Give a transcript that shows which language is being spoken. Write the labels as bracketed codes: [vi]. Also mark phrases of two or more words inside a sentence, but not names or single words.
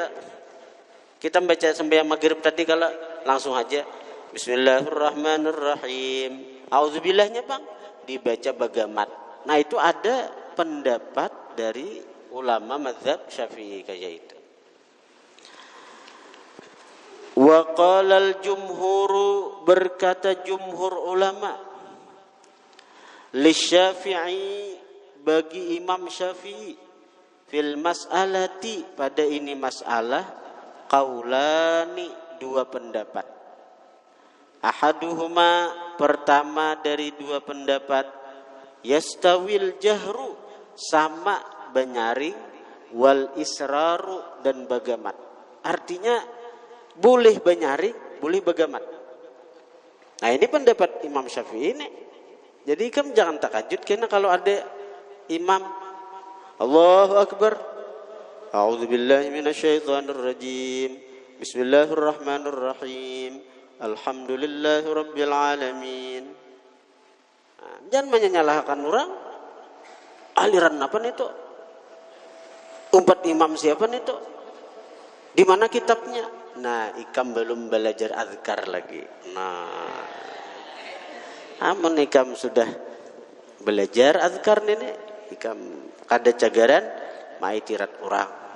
[bjn] Kita membaca sembahyang maghrib tadi kalau langsung aja Bismillahirrahmanirrahim. Auzubillahnya bang dibaca bagamat. Nah, itu ada pendapat dari ulama mazhab Syafi'i kayak itu. [ar] وقال الجمهور, [bjn] berkata jumhur ulama, [ar] للشافعي, [bjn] bagi Imam Syafi'i, [ar] في المسألة, [bjn] pada ini masalah, qaulani, dua pendapat. Ahaduhuma, pertama dari dua pendapat, [ar] يستوي الجهر, [bjn] sama benyaring, [ar] والإسرار, [bjn] dan bagamat. Artinya boleh benyaring, boleh bagamat. Nah ini pendapat Imam Syafi'i ini. Jadi kamu jangan takajud karena kalau ada imam [ar] الله أكبر، أعوذ بالله من الشيطان الرجيم، بسم الله الرحمن الرحيم، الحمد لله رب العالمين. [bjn] Nah, jangan menyalahkan orang. Aliran apa nih itu? Umpat imam siapa nih itu? Di mana kitabnya? Nah, ikam belum belajar azkar lagi. Nah, amun ikam sudah belajar azkar ini, ikam kada cagaran mai tirat orang.